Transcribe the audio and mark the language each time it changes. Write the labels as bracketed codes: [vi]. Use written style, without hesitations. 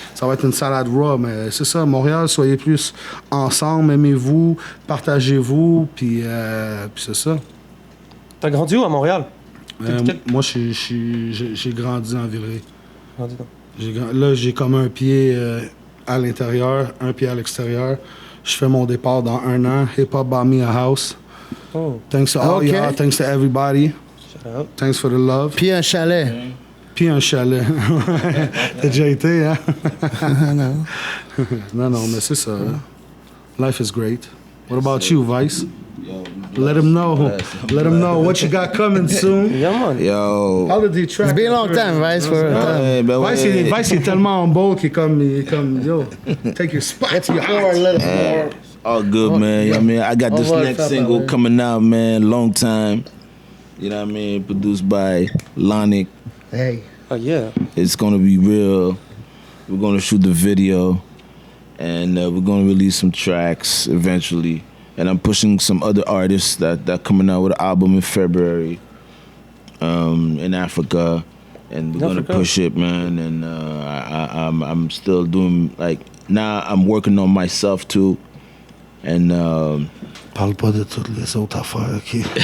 [fr] Ça va être une salade raw, mais c'est ça, Montréal, soyez plus ensemble, aimez-vous, partagez-vous, puis c'est ça. T'as grandi où à Montréal? Moi, j'ai grandi en Villeray. Là, j'ai comme un pied à l'intérieur, un pied à l'extérieur. Je fais mon départ dans 1 an. [en] Hip Hop bought me a house. Oh. Thanks to all y'all, thanks to everybody. Thanks for the love. [fr] Puis un chalet. Puis un chalet. T'as déjà été, hein? Non, mais c'est ça. [en] Life is great. What about you, Vice? Let him know. Let him know what you got coming soon. Yeah, man. Yo. How did you track? It's been a long time, Vice. [fr] Vice est tellement beau qu'il est comme, yo, [en] take your spot. It's more. All good, man. You know what I mean? I got this next single coming out, man. Long time. You know what I mean? Produced by Lonic. Hey. Oh, yeah. It's going to be real. We're going to shoot the video. And we're going to release some tracks eventually. And I'm pushing some other artists that coming out with an album in February in Africa. And we're going to push it, man. And I'm still doing, like, now I'm working on myself, too. And... [fr] Parle pas de toutes les autres affaires, OK?